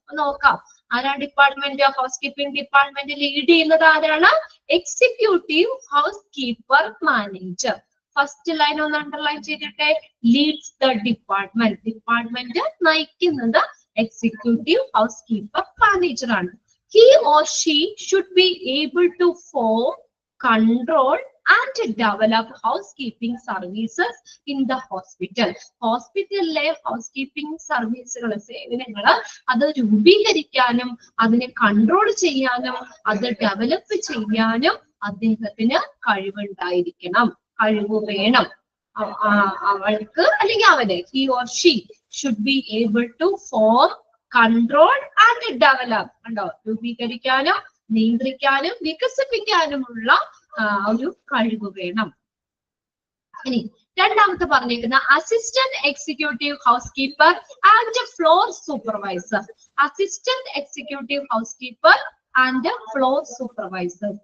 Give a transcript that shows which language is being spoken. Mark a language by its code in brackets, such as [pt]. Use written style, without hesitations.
[ml] നോക്കാം, ആരാണ് department, house keeping department lead ചെയ്യുന്നത് ആരാണ്? Executive house keeper manager. First line ഒന്ന് underline ചെയ്തിട്ടെ, [en] leads the department, [ml] department നയിക്കുന്നത് എക്സിക്യൂട്ടീവ് ഹൗസ് കീപ്പർ മാനേജർ ആണ്. [en] He or she should be able to form, control and develop housekeeping services in the hospital. [ml] ഹോസ്പിറ്റലിലെ house keeping സർവീസുകൾ, സേവനങ്ങൾ അത് രൂപീകരിക്കാനും അതിനെ control ചെയ്യാനും അത് ഡെവലപ്പ് ചെയ്യാനും അദ്ദേഹത്തിന് കഴിവുണ്ടായിരിക്കണം, കഴിവ് വേണം. അവൾക്ക് അല്ലെങ്കിൽ അവന്, [en] he or she should be able to form, control and develop, [ml] കണ്ടോ, രൂപീകരിക്കാനും നിയന്ത്രിക്കാനും വികസിപ്പിക്കാനുമുള്ള ഒരു കഴിവ് വേണം. ഇനി രണ്ടാമത്തെ പറഞ്ഞേക്കുന്ന assistant executive house keeper and floor supervisor. Assistant executive house keeper and floor supervisor.